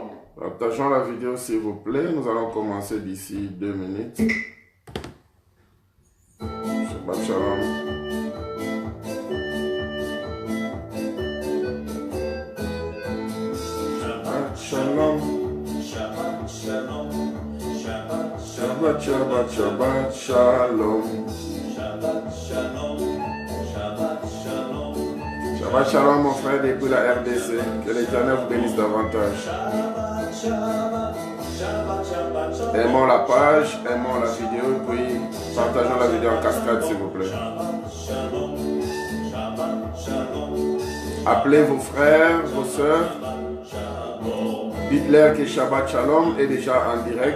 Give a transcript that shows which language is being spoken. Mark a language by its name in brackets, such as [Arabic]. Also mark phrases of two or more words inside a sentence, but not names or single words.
[French] Partageons la vidéo s'il vous plaît. Nous allons commencer d'ici 2 minutes. [Hebrew] שבת שלום. שבת שלום. שבת שלום. שבת שבת שבת שלום. שבת שלום. שבת שלום. שבת שלום [French] mon frère depuis la RDC, que l'Éternel vous bénisse davantage. Aimons la page, aimons la vidéo, puis partageons la vidéo en cascade s'il vous plaît. Appelez vos frères, vos soeurs, dites-leur que Shabbat shalom est déjà en direct.